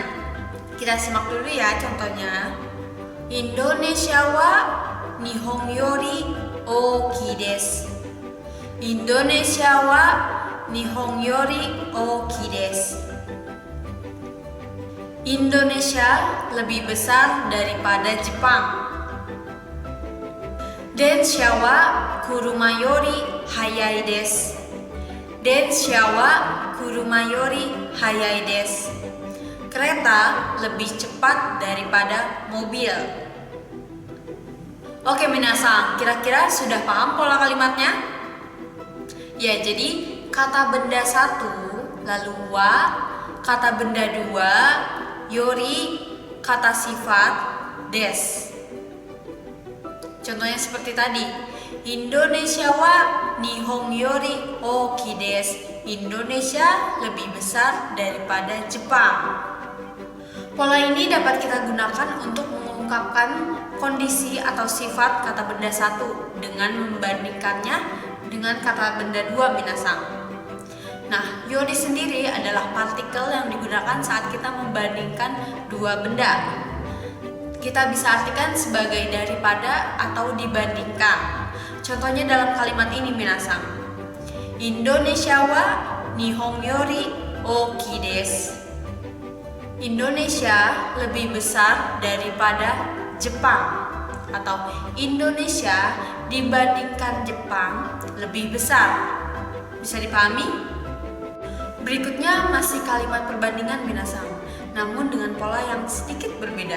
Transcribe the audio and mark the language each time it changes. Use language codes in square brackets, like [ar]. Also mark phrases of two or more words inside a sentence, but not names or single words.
[id] Kita simak dulu ya contohnya. [ja] インドネシアは日本より大きいです. インドネシアは日本より大きいです. [id] Indonesia lebih besar daripada Jepang. [ja] 電車は車より速いです. 電車は車より速いです. [id] Kereta lebih cepat daripada mobil. Oke minasang, kira-kira sudah paham pola kalimatnya? Ya, jadi kata benda satu, lalu wa, kata benda dua, yori, kata sifat, des. Contohnya seperti tadi, [ja] インドネシアは日本より大きいです. [id] Indonesia lebih besar daripada Jepang. Pola ini dapat kita gunakan untuk mengungkapkan kondisi atau sifat kata benda satu dengan membandingkannya dengan kata benda dua minasang. Nah, yori sendiri adalah partikel yang digunakan saat kita membandingkan dua benda. Kita bisa artikan sebagai daripada atau dibandingkan. Contohnya dalam kalimat ini minasang. [ja] インドネシアは日本より大きいです. [id] Indonesia lebih besar daripada Jepang. Atau Indonesia dibandingkan Jepang lebih besar. Bisa dipahami? Berikutnya masih kalimat perbandingan minasang, namun dengan pola yang sedikit berbeda.